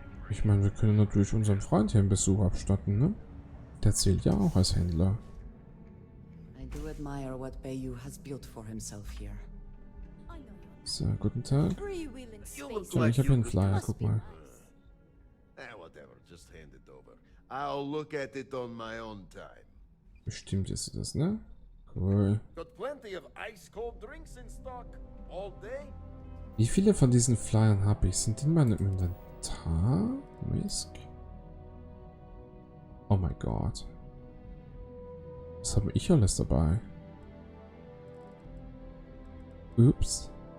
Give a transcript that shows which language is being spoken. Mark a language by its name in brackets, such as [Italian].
[German] Ich meine, wir können natürlich unseren Freund hier einen Besuch abstatten, ne? Der zählt ja auch als Händler. [English] I do admire what Bayou has built for himself here. [German] So, guten Tag. [English] You look [German] So, [English] like [German] ich habe hier einen Flyer, guck mal. [English] Whatever, just hand it over. I'll look at it on my own time. [German] Bestimmt ist das, ne? Cool. [English] Got plenty of ice cold drinks in stock all day. [German] Wie viele von diesen Flyern habe ich? Sind die in meinem Inventar? Misc? Oh mein Gott. Was habe ich alles dabei? Ups.